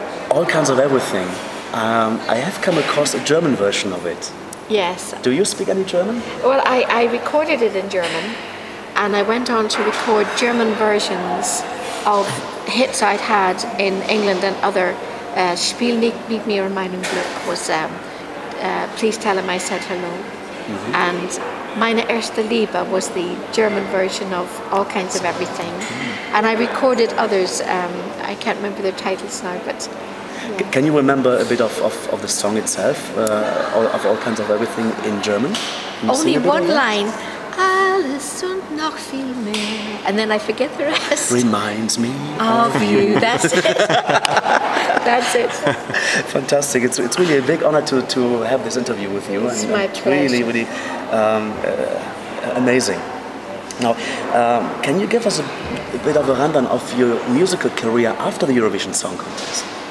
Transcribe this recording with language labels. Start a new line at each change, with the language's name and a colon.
English: All kinds of everything. I have come across a German version of it. Yes. Do you speak any German? Well, I recorded it in German, and I went on to record German versions of hits I'd had in England and other. Spiel nicht mit mir und meinem Glück was Please Tell Him I Said Hello. And Meine erste Liebe was the German version of All Kinds of Everything. And I recorded others, I can't remember their titles now, but yeah. Can you remember a bit of the song itself, of All Kinds of Everything in German? Only one line.
German: Alles und noch viel mehr.
English: And then I forget the rest. Reminds me of you. That's it. That's it. Fantastic. It's really a big honor to have this interview with you. It's my pleasure. Really amazing. Now, can you give us a bit of a rundown of your musical career after the Eurovision Song Contest?